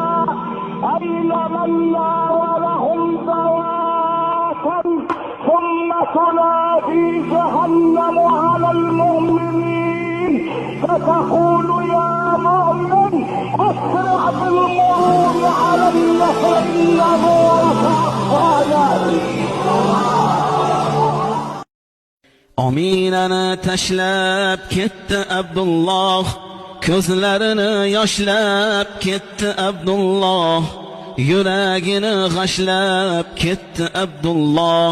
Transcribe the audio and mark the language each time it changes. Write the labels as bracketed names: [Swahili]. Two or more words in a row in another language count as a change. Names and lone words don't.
[Arabic] أين من ناولهم ذواتا؟ ثم تنادي جهنم على المؤمنين فتقول يا مؤمن أسرع بالمرور علي فإن نورك أخفاني. [Uzbek] Aminani tashlab ketdi Abdulloh, ko'zlarini yoshlab ketdi Abdulloh, yuragini g'ashlab ketdi Abdulloh.